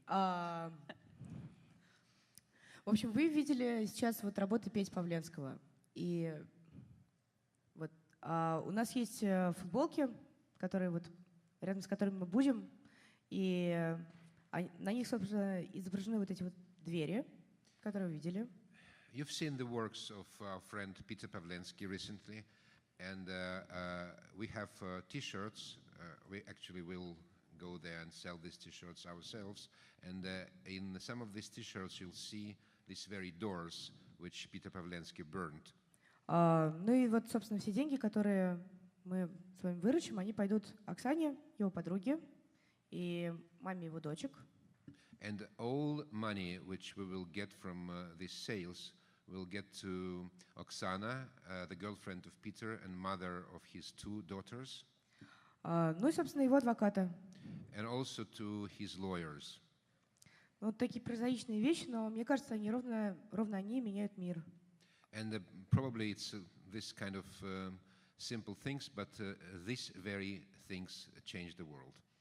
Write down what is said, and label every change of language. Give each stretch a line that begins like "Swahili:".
Russian: В общем, вы видели сейчас вот работы Пети Павленского. И вот у нас есть футболки, которые вот рядом с которыми мы будем, и на них, собственно, изображены вот эти вот двери, которые вы видели.
English: You've seen the works of our friend Peter Pavlensky recently, and we have T-shirts. We actually will go there and sell these T-shirts ourselves. And in some of these T-shirts, you'll see these very doors which Peter Pavlensky burned.
Russian: Ну и вот, собственно, все деньги, которые мы с вами выручим, они пойдут Оксане, его подруге, и маме его дочек.
English: And all money which we will get from these sales will get to Oksana, the girlfriend of Peter and mother of his two daughters.
Russian: Ну и, собственно, его адвоката.
English: And also to his lawyers.
Russian: Вот такие прозаичные вещи, но мне кажется, они ровно они меняют мир.
English: And probably it's this kind of simple things, but these very things change the world.